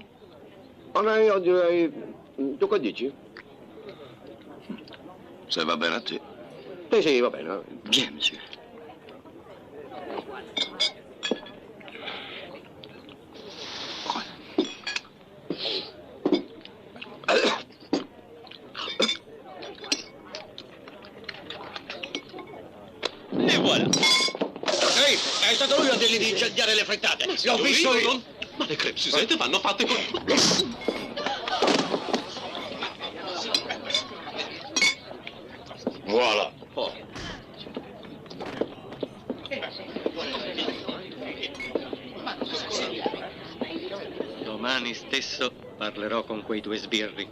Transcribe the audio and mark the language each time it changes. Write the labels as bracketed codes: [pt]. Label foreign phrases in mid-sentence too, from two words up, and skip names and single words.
[it] Io direi... Tu che dici? Se va bene a te. Sì, va bene. [fr] Bien, monsieur. [it] E voilà. Ehi, è stato lui a dirgli di incendiare le frittate. L'ho visto io. Ma le crêpes Suzette vanno fatte con... Voilà. Domani stesso parlerò con quei due sbirri.